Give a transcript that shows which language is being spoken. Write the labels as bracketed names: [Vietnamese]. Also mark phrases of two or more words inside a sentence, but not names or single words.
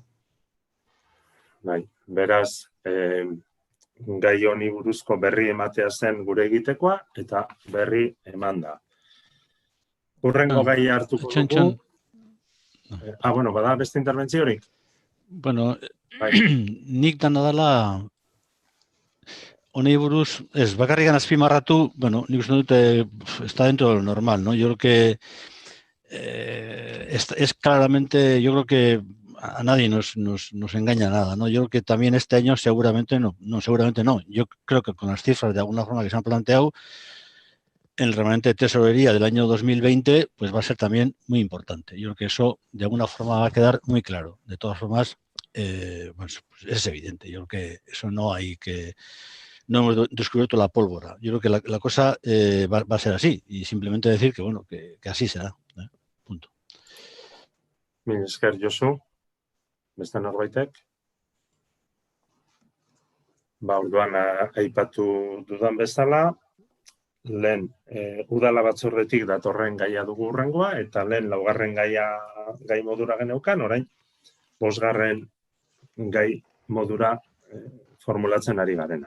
[Basque] Bai, beraz, gai honi buruzko berri ematea zen gure egitekoa, eta berri eman da. Hurrengo gai hartuko dugu. Bueno, bada beste interbentziorik? Bueno, nik dana dela, honei buruz, ez, bakarrikan azpimarratu, bueno, nik uste dute, [Spanish] está dentro de lo normal, ¿no? Yo creo que es claramente, yo creo que a nadie nos engaña nada, ¿no? Yo creo que también este año seguramente no. Yo creo que con las cifras de alguna forma que se han planteado, el remanente de tesorería del año 2020 pues va a ser también muy importante. Yo creo que eso de alguna forma va a quedar muy claro. De todas formas, pues es evidente. Yo creo que eso no hay que no hemos descubierto la pólvora. Yo creo que la cosa va a ser así y simplemente decir que, bueno, que así será. Punto. [Basque] Mil esker, Josu. Beste norbaitek? Orduan, aipatu dudan bezala, lehen udala batzordetik datorren gaia dugu hurrengoa, eta lehen laugarren gai modura geneukan, orain, bosgarren gai modura formulatzen ari garena.